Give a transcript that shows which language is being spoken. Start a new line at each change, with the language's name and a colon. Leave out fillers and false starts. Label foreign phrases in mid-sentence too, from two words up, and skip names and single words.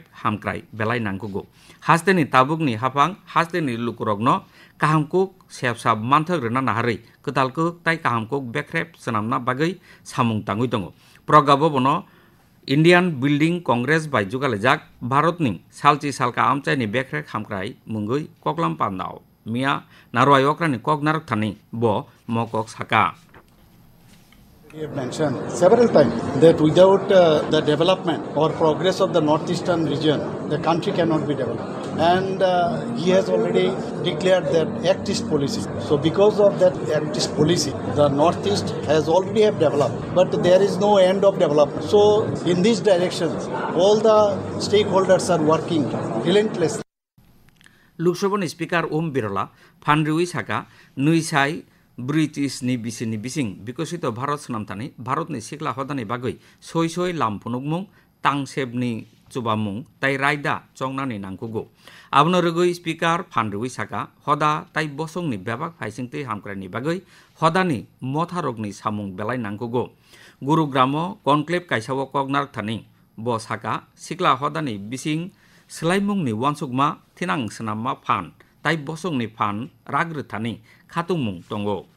Kok Borok: हामक्राइ बेलाइ नांगुगो हास्तेनि ताबुकनि हाफां हास्तेनि लुकुरगनो काहामकुक सेबसाब मानथग्रेना नाहारै कतालकुक ताइ काहामकुक बेख्रेब सोनामना बागै सामुं ताङै दङ प्रगाबोबनो इंडियन बिल्डिंग कांग्रेस बाय जुगालेजाक भारतनि सालची सालका आमचाइनि बेख्रेब हामक्राइ मुंगै कक्लाम पान्दाव मिया नारवाय अक्रानि कक नारक थानि ब मकक साका
English: We have mentioned several times that without the development or progress of the northeastern region, the country cannot be developed. And he has already declared that Act East policy. So because of that Act East policy, the northeast has already have developed, but there is no end of development. So in these directions, all the stakeholders are working relentlessly.
Kok Borok: लोकसभानि स्पीकर ओम बिरला फानरिउइ साका नैसाइ ब्रिटिशनि बिसिनि बिसिं विकसित भारत सोनामथानि भारतनि सिख्ला हदानि बागै सय सय लाम फुनुकमुं तांसेबनि चुबामुं ताइ रायदा चंनानि नांगुगो आबनो रगै स्पीकर फानरिउइ साका हदा ताइ बसंनि बेबाक फाइसिंथै हामक्राइनि बागै हदानि मथारकनि सामुं बेलाइ नांगुगो गुरुग्राम कनक्लेभ काइसाव कगनार थानि ब साका सिख्ला हदानि बिसिं सोलाइमुंनि वानसुकमा थिनां सोनाममा फान ताइ बसंनि फान राग्रोथानि खातुंमुं दंगो